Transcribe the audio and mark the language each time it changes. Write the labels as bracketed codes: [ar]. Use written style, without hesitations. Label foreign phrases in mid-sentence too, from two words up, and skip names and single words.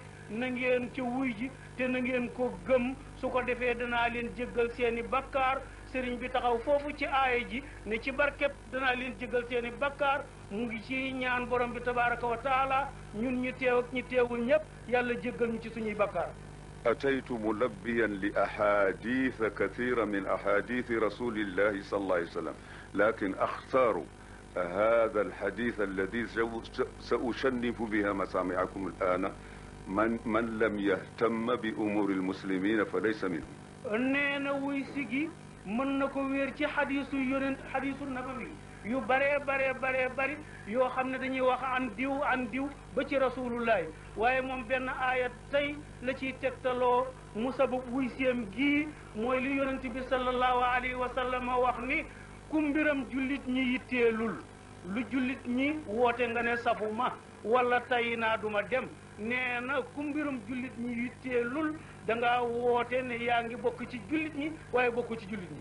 [wo] na ngeen ca wuy ji te na ngeen ko gëm su ko defee danaa leen jéggal seeni bakkaar sëriñ bi taxaw foofu ci aaya ji ne ci barkeb danaa leen jéggal seeni bakkaar mu ngi ci ñaan borom bi [ar] تبارك وتعالى [wo] ñun ñu teew ak ñi teewul ñépp yàlla jéggal ñu ci suñuy bakkaar [ar] أتيت ملبيا لأحاديث كثيرة من أحاديث رسول الله صلى الله عليه وسلم لكن أختار هذا الحديث الذي سأشنف بها مسامعكم الآن من لم يهتم بأمور المسلمين فليس منهم [wo] nee na wuy sigi mën na ko wéer ci xadiisu yonent xadiisu nabawi yu bare bari yoo xam ne dañuy wax an diw ba ci rasulullahi waaye moom benn aaya tey la ciy tegtaloo mu sabab wuy séem gii mooy li yonent bi [ar] صلى الله عليه وسلم [wo] wax ni ku mbiram jullit ñi yitteelul lu jullit ñi woote nga ne safuma wala tay naa duma dem nee na ku mbirum jullit ñi yitteelul da ngaa woote ne yaa ngi bokk ci jullit ñi waaye bokk ci jullit ñi